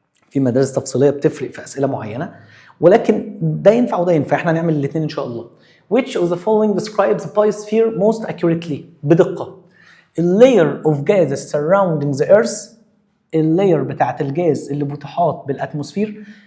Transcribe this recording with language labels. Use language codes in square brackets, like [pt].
[ar] في مدارس تفصيليه بتفرق في اسئله معينه، ولكن ده ينفع وده ينفع. احنا هنعمل الاثنين ان شاء الله. [en] Which of the following describes the biosphere most accurately؟ [ar] بدقه. اللاير [en] of gases surrounding the earth، [ar] اللاير بتاعت الجاز اللي بتحاط بالاتموسفير.